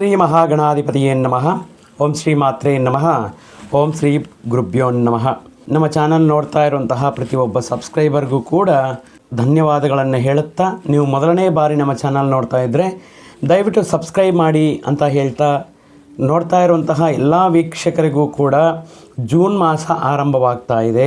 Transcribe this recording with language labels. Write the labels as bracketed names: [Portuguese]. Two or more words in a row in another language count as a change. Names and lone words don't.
[Sanskrit] ಶ್ರೀ ಮಹಾಗಣಾಧಿಪತಿಯೇ ನಮಃ. ಓಂ ಶ್ರೀ ಮಾತ್ರೇ ನಮಃ. ಓಂ ಶ್ರೀ ಗುರುಭ್ಯೋ ನಮಃ. [Kannada] ನಮ್ಮ ಚಾನಲ್ ನೋಡ್ತಾ ಇರುವಂತಹ ಪ್ರತಿಯೊಬ್ಬ ಸಬ್ಸ್ಕ್ರೈಬರ್ಗೂ ಕೂಡ ಧನ್ಯವಾದಗಳನ್ನು ಹೇಳುತ್ತಾ, ನೀವು ಮೊದಲನೇ ಬಾರಿ ನಮ್ಮ ಚಾನಲ್ ನೋಡ್ತಾ ಇದ್ದರೆ ದಯವಿಟ್ಟು ಸಬ್ಸ್ಕ್ರೈಬ್ ಮಾಡಿ ಅಂತ ಹೇಳ್ತಾ, ನೋಡ್ತಾ ಇರುವಂತಹ ಎಲ್ಲ ವೀಕ್ಷಕರಿಗೂ ಕೂಡ ಜೂನ್ ಮಾಸ ಆರಂಭವಾಗ್ತಾ ಇದೆ.